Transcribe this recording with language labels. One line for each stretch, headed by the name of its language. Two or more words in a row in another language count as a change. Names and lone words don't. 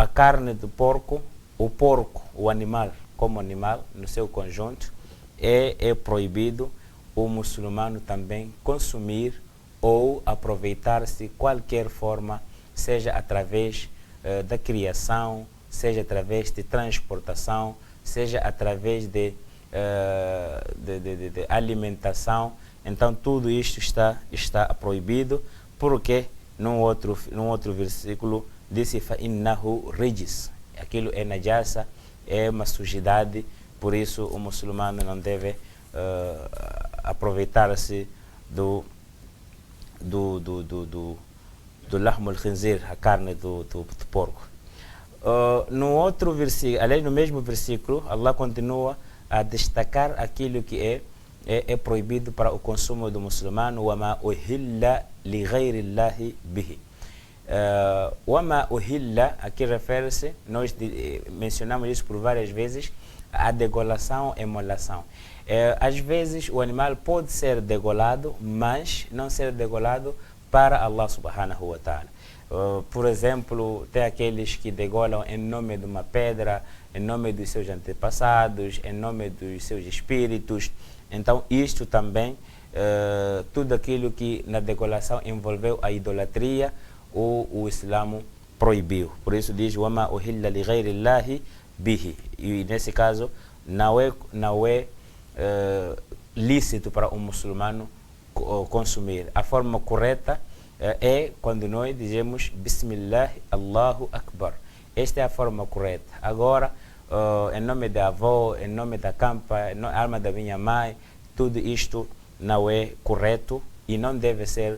Portuguese: carne do porco, o animal, como animal, no seu conjunto, é proibido o muçulmano também consumir ou aproveitar-se de qualquer forma, seja através da criação, seja através de transportação, seja através de alimentação. Então tudo isto está proibido, porque num outro versículo disse
Arabic: فَإِنَّهُ رِجِسٌ,
Portuguese: aquilo é najasa, é uma sujidade, por isso o muçulmano não deve aproveitar-se do
Arabic: لحم الخنزير,
Portuguese: a carne do porco. No outro versículo, aliás, no mesmo versículo, Allah continua a destacar aquilo que é proibido para o consumo do muçulmano.
Arabic: وَمَا أُهِلَّ لِغَيْرِ اللَّهِ بِهِ. وَمَا أُهِلَّ,
Portuguese: aqui refere-se, nós mencionamos isso por várias vezes, a degolação e emolação. Às vezes o animal pode ser degolado, mas não ser degolado para Allah
Arabic: سبحانه وتعالى.
Portuguese: Por exemplo, tem aqueles que degolam em nome de uma pedra, em nome dos seus antepassados, em nome dos seus espíritos. Então isto também, tudo aquilo que na degolação envolveu a idolatria, o Islã proibiu. Por isso diz
Arabic: وَمَا أُهِلَّ لِغَيْرِ اللَّهِ بِهِ.
Portuguese: E nesse caso não é lícito para um muçulmano consumir. A forma correta é quando nós dizemos
Arabic: بسم الله، الله أكبر.
Portuguese: Esta é a forma correta. Agora, em nome da avó, em nome da campa, em alma da minha mãe, tudo isto não é correto e não deve ser.